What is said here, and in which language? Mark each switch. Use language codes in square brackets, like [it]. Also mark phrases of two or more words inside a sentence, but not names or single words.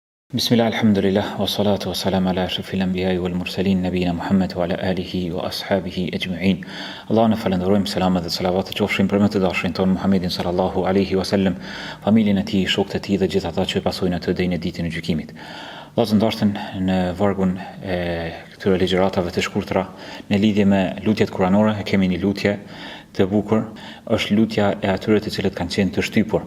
[ar] بسم الله، الحمد لله، والصلاة والسلام على أشرف الأنبياء والمرسلين، نبينا محمد وعلى آله وأصحابه أجمعين. [sq] Allah në falenderojmë, selamet dhe salavat të qofshin për më të dashurin tonë Muhammedin [ar] صلى الله عليه وسلم, [sq] familjen e tij, shokët e tij dhe gjithë ata që pasojnë atë deri në ditën e gjykimit. Allah të ndartën në vargun e këtyre ligjëratave të shkurtra në lidhje me lutjet kuranore. Kemi një lutje të bukur, është lutja e atyre të cilët kanë qenë të shtypur.